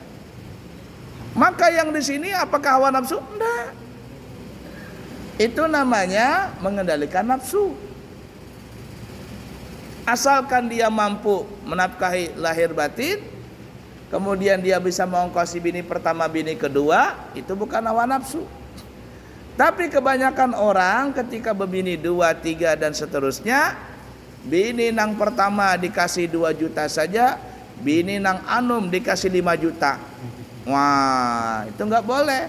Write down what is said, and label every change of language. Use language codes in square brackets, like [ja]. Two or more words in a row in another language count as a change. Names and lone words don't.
[id] Maka yang di sini apakah hawa nafsu? Enggak. Itu namanya mengendalikan nafsu. Asalkan dia mampu menafkahi lahir batin, kemudian dia bisa mengongkosi bini pertama, bini kedua, itu bukan hawa nafsu. Tapi kebanyakan orang ketika berbini 2, 3 dan seterusnya, bini nang pertama dikasih 2 juta saja, bini [bjn] nang anum [id] dikasih 5 juta. Wah, itu enggak boleh.